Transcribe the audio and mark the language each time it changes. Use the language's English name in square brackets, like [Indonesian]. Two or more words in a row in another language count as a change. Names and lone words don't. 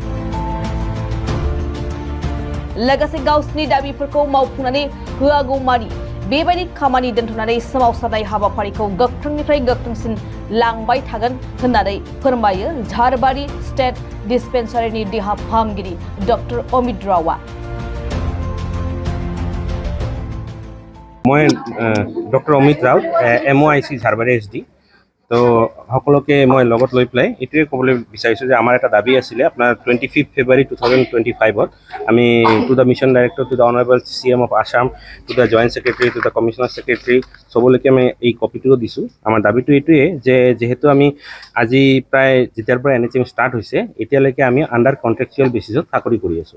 [Bodo] लोगोसे गावसिनि दाबिफोरखौ मावफुंनानै होआगौमानि बेबायदि खामानि दोनथ'नानै सोमावसारनाय हाबाफारिखौ गोख्रोंनिफ्राय गोख्रोंसिन लांबाय थागोन होननानै फोरमायो झारबारि स्टेट डिस्पेन्सारिनि देहा फाहामगिरि डक्टर अमित रावआ। [Hindi] मैं डक्टर अमित राव MOIC झारबारि SD। [Assamese] तो সকলোকে মই লগত লৈ পেলাই এটোৱে ক'বলৈ বিচাৰিছোঁ যে আমাৰ এটা দাবী আছিলে আপোনাৰ 25 ফেব্ৰুৱাৰী 2025 আমি [English] to the mission director, to the honourable CM of Assam, to the joint secretary, to the commissioner secretary [Assamese] চবলৈকে আমি এই কপিটো দিছোঁ। আমাৰ দাবীটো এইটোৱে যে যিহেতু আমি আজি প্ৰায় যেতিয়াৰ পৰা NHM ষ্টাৰ্ট হৈছে এতিয়ালৈকে আমি [English] under contractual basisত [Assamese] চাকৰি কৰি আছোঁ।